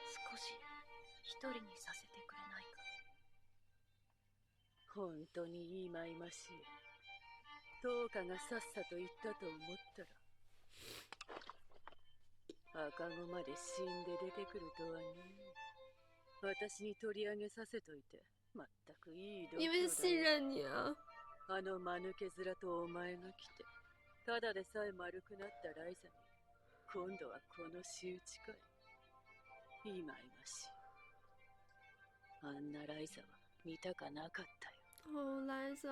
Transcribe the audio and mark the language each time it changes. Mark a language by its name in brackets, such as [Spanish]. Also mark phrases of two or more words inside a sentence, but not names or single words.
[Japanese] し一人にさせてくれないか。本当にいいまいましい。トオカがさっさと言ったと思ったら、赤子まで死んで出てくるとはね。私に取り上げさせといて、まったくいい度胸だよ。 [Chinese] 因为信任你啊。 [Japanese] あの間抜け面とお前が来て、ただでさえ丸くなったライザに、今度はこの仕打ちかい。いまいましい。あんなライザは見たかなかったよ。 [Chinese] 哦，莱萨。